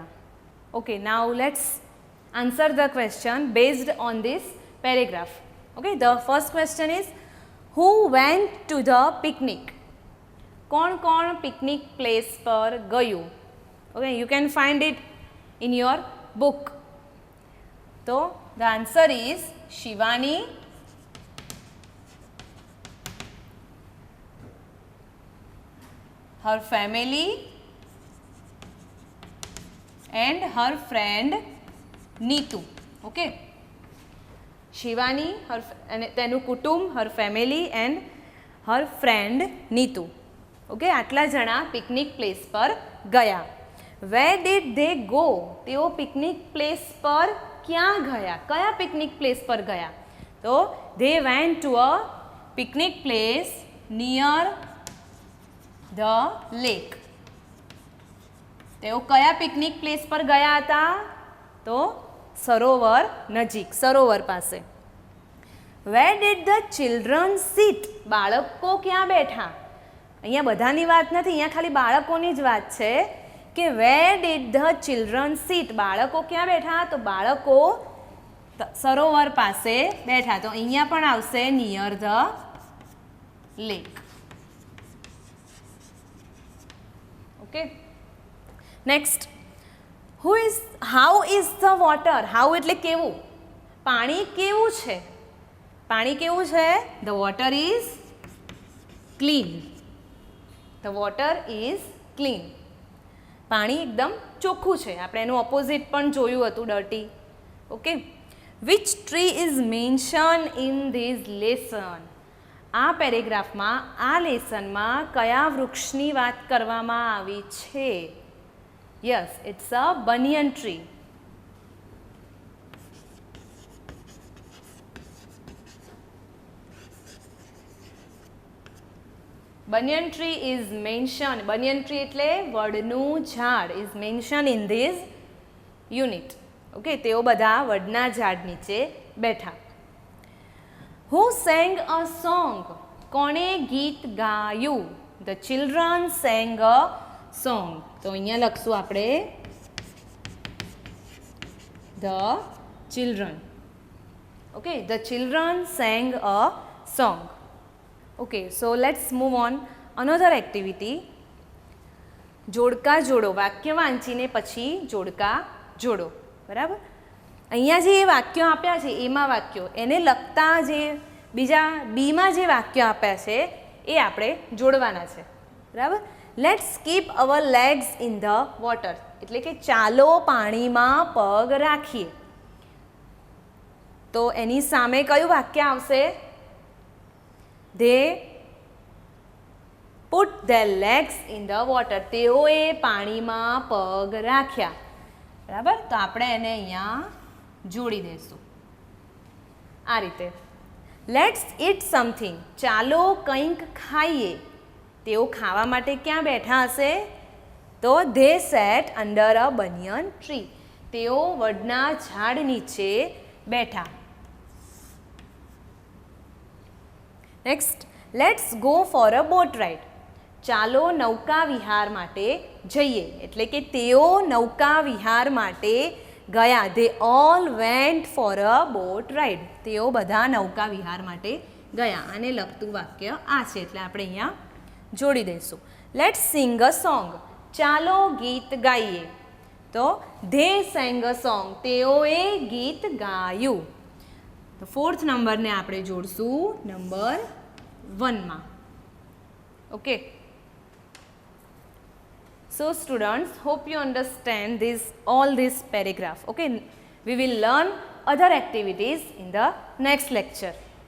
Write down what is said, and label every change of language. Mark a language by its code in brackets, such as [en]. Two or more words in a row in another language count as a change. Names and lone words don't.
[en] okay, now let's answer the question based on this paragraph. okay, the first question is who went to the picnic. [gu] કોણ કોણ [en] picnic place [gu] પર ગયું? [en] okay, you can find it in your book. So the answer is Shivani, her family and her friend Neetu. Okay, Shivani, her and [gu] તેનું કુટુંબ, [en] her family and her friend Neetu. [gu] Okay, આટલા જણા [en] picnic place [gu] પર ગયા. [en] Where did they go? [gu] તેઓ [en] picnic place [gu] પર ક્યાં ગયા? કયા [en] picnic place [gu] પર ગયા? [en] તો they went to a picnic place near the lake. [gu] તેઓ કયા [en] picnic place [gu] પર ગયા હતા? તો સરોવર નજીક, સરોવર પાસે. [en] Where did the children sit? [gu] બાળકો ક્યાં બેઠા? અહીંયા બધાની વાત નથી, અહીંયા ખાલી બાળકોની જ વાત છે કે [en] where did the children sit? [gu] બાળકો ક્યાં બેઠા? તો બાળકો સરોવર પાસે બેઠા. તો અહીંયા પણ આવશે [en] near the lake. okay, next, how is the water? how [gu] એટલે કેવું? પાણી કેવું છે? પાણી કેવું છે? [en] the water is clean. the water is clean. [gu] પાણી એકદમ ચોખ્ખું છે. આપણે એનું ઓપોઝિટ પણ જોયું હતું, ડર્ટી. [en] okay, which tree is mention in this lesson? [gu] આ પેરેગ્રાફમાં, આ લેસનમાં કયા વૃક્ષની વાત કરવામાં આવી છે? [en] yes, it's a banyan tree. Banyan tree is mentioned. Banyan tree [gu] એટલે વડનું ઝાડ [en] is mentioned in this unit. [gu] ઓકે, તેઓ બધા વડના ઝાડ નીચે બેઠા. [en] Who sang a song? [gu] કોણે ગીત ગાયું? [en] The children sang a song. [gu] તો અહીંયા લખશું આપણે [en] the children. Okay, the children sang a song. Okay, so let's move on another activity. [gu] જોડકા જોડો. વાક્ય વાંચીને પછી જોડકા જોડો. બરાબર. અહીંયા જે વાક્યો આપ્યા છે, એમાં વાક્યો એને લગતા જે બીજા બીમાં જે વાક્યો આપ્યા છે એ આપણે જોડવાના છે. બરાબર. [en] let's keep our legs in the water, [gu] એટલે કે ચાલો પાણીમાં પગ રાખીએ. તો એની સામે કયું વાક્ય આવશે? [en] They put their legs in the water. [gu] તેઓએ પાણીમાં પગ રાખ્યા. બરાબર. તો આપણે એને અહીંયા જોડી દઈશું આ રીતે. [en] let's eat something. [gu] ચાલો કંઈક ખાઈએ. તેઓ ખાવા માટે ક્યાં બેઠા હશે? [en] તો they sat under a banyan tree. [gu] તેઓ વડના ઝાડ નીચે બેઠા. [en] next, let's go for a boat ride. [gu] ચાલો નૌકા વિહાર માટે જઈએ. એટલે કે તેઓ નૌકા વિહાર માટે ગયા. [en] they all went for a boat ride. [gu] તેઓ બધા નૌકા વિહાર માટે ગયા. આને લગતું વાક્ય આ છે, એટલે આપણે અહીંયા જોડી દઈશું. [en] let's sing a song. [gu] ચાલો ગીત ગાઈએ. [en] તો they sang a song. [gu] તેઓએ ગીત ગાયું. તો 4th નંબરને આપણે જોડશું નંબર 1માં. [en] ઓકે. So students, hope you understand all this paragraph. Okay, we will learn other activities in the next lecture.